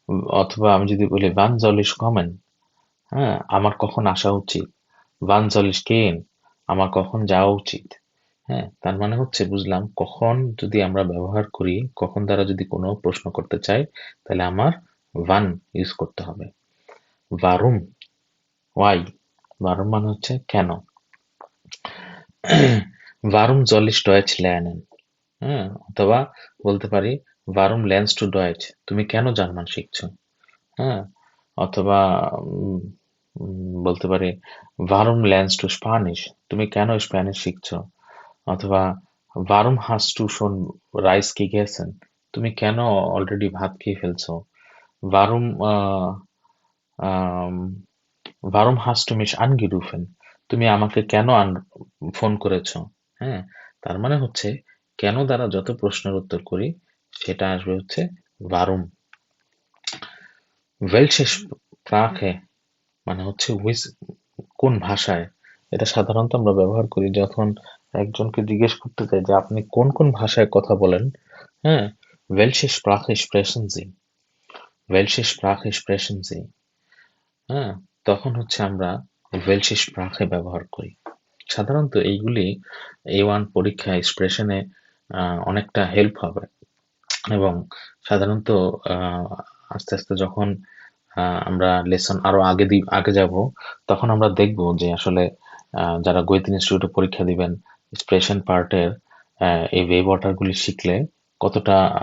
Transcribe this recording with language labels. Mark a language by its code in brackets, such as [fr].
[bn] অথবা আমি যদি বলি [de] wann soll ich kommen, [bn] হ্যাঁ, আমার কখন আসা উচিত। [de] wann soll ich gehen [bn] আমার কখন যাওয়া উচিত, হ্যাঁ। তার মানে হচ্ছে বুঝলাম কখন যদি আমরা ব্যবহার করি, কখন দ্বারা যদি কোনো প্রশ্ন করতে চাই, তাহলে আমার wann ইউজ করতে হবে। [de] warum, why, warum [bn] মানে হচ্ছে কেন। [de] warum soll ich Deutsch lernen, হ্যাঁ? [bn] অথবা বলতে পারি [de] Warum lernst du Deutsch? [bn] তুমি কেন জার্মান শিখছো? হ্যাঁ? অথবা উম বলতে পারি [de] Warum lernst du Spanisch? [bn] তুমি কেন স্প্যানিশ শিখছো? [de] অথবা Warum hast du schon Reis gegessen? [bn] তুমি কেন অলরেডি ভাত খেয়ে ফেলছো? Warum আম [de] Warum hast du mich angerufen? [bn] তুমি আমাকে কেন ফোন করেছো? হ্যাঁ? তার মানে হচ্ছে কেন দ্বারা যত প্রশ্নের উত্তর করি সেটা আসবে হচ্ছে Warum. Welche Sprache মানে হচ্ছে কোন ভাষায়? এটা সাধারণত আমরা ব্যবহার করি যখন একজনকে জিজ্ঞেস করতে চাই যে আপনি কোন কোন ভাষায় কথা বলেন? হ্যাঁ? [de] Welche Sprache sprechen Sie? Welche Sprache sprechen Sie? [bn] হ্যাঁ? তখন হচ্ছে আমরা welche Sprache ব্যবহার করি। সাধারণত এইগুলি A1 পরীক্ষায় এক্সপ্রেশনে অনেকটা হেল্প হবে এবং সাধারণত আস্তে আস্তে যখন আমরা লেসন আরো আগে যাব তখন আমরা দেখব যে আসলে যারা গোয়েত ইনস্টিটিউটে পরীক্ষা দিবেন এক্সপ্রেশন পার্টের এই ওয়েব অর্ডারগুলি শিখলে কতটা